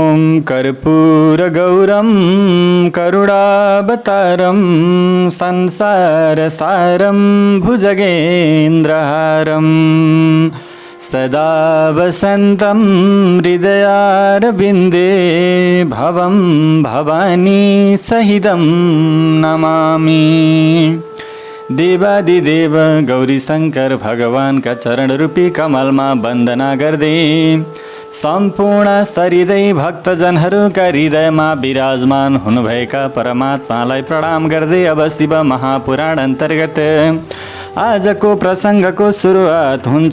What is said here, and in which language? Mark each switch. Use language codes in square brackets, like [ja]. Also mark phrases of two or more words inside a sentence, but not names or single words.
[sa] कर्पूरगौरं करुणावतारं संसारसारं भुजगेन्द्रहारं सदा वसन्तं हृदयारविन्दे भवं भवानी सहितं नमामि। [ne] देवादिदेव गौरी शंकर भगवान का चरण रूपी कमलमा वन्दना गर्दै सम्पूर्ण हृदय भक्तजनहरूका हृदयमा विराजमान हुनुभएका परमात्मालाई प्रणाम गर्दै अब शिव महापुराण अन्तर्गत आजको प्रसङ्गको सुरुवात हुन्छ।